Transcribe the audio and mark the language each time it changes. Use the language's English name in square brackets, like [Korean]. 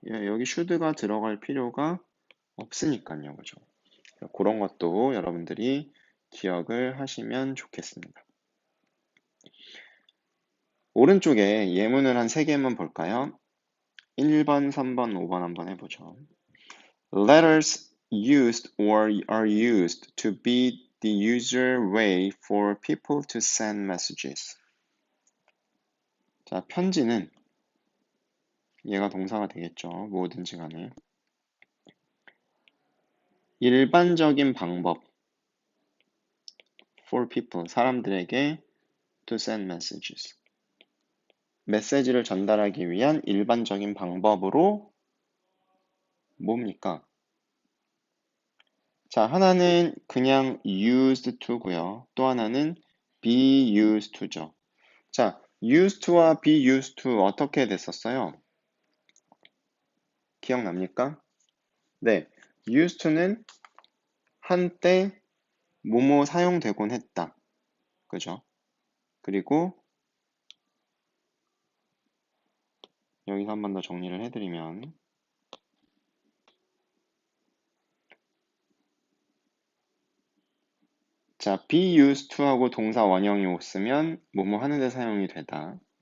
[Korean] 여기 should가 들어갈 필요가 없으니까요. 그죠? 그런 것도 여러분들이 기억을 하시면 좋겠습니다. 오른쪽에 예문을 한 3개만 볼까요? 1번, 3번, 5번 한번 해보죠. [English] Letters used or are used to be the usual way for people to send messages. [Korean] 자, 편지는 얘가 동사가 되겠죠. 뭐든지 간에. 일반적인 방법 [English] for people, [Korean] 사람들에게 [English] to send messages. [Korean] 메시지를 전달하기 위한 일반적인 방법으로 뭡니까? 자, 하나는 그냥 used to고요. 또 하나는 be used to죠. 자, used to와 be used to 어떻게 됐었어요? 기억납니까? 네, used to는 한때 뭐뭐 사용되곤 했다. 그죠? 그리고 여기서 한 번 더 정리를 해드리면 자, be used to 하고 동사 원형이 없으면 뭐뭐 하는데 사용이 되다.